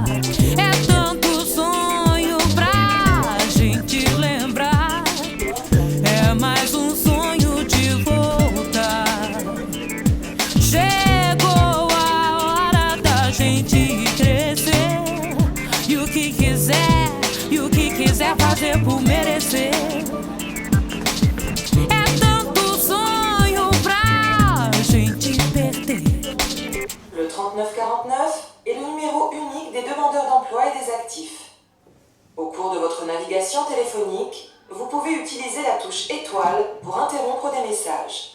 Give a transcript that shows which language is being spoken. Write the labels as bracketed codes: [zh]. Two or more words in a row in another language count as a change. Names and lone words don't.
[pt] É tanto sonho pra gente lembrar. É mais sonho de voltar. Chegou a hora da gente crescer. E o que quiser fazer por merecer. [fr] Le 3949 est le numéro unique des demandeurs d'emploi et des actifs. Au cours de votre navigation téléphonique, vous pouvez utiliser la touche étoile pour interrompre des messages.